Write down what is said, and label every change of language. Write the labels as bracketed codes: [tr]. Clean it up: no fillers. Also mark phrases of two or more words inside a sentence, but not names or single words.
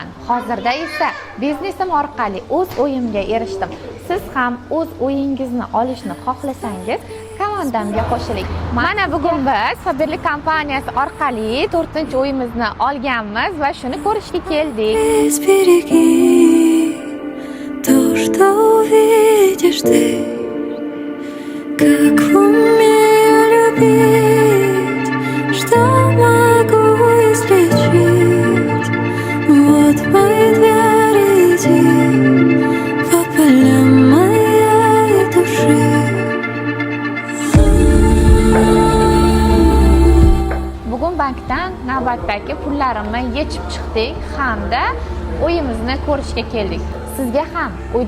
[uz] Hozirda esa biznesim orqali o'z o'yimga erishdim. Siz ham o'z o'yingizni olishni xohlasangiz, komandamga qo'shiling. Mana bugun biz Faberlik kompaniyasi orqali 4-o'yimizni olganmiz va shuni ko'rishga keldik. [ru] То, что увидишь ты, как умею любить, что могу излечить. Вот мои двери, иди по полям моей души. [uz] Bugun bankdan navbatdagi pullarimni yechib chiqdik hamda o'yimizni ko'rishga keldik. Sizga ham